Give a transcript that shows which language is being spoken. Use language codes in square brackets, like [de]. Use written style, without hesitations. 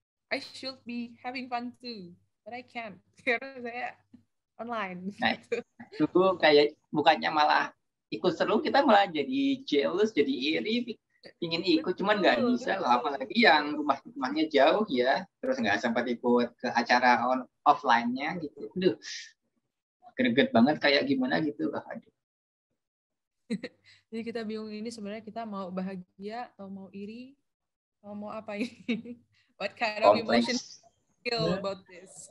[en] I should be having fun too, but I can't [id] karena saya online. Nah, itu kayak bukannya malah ikut seru, kita malah jadi jealous, jadi iri, ingin ikut, cuman nggak bisa loh, apalagi yang rumahnya jauh ya, terus nggak sempat ikut ke acara offline-nya gitu. Aduh, greget banget kayak gimana gitu lah. Aduh. Jadi kita bingung ini sebenarnya kita mau bahagia atau mau iri atau mau apa ini? [en] What kind of emotion feel about this?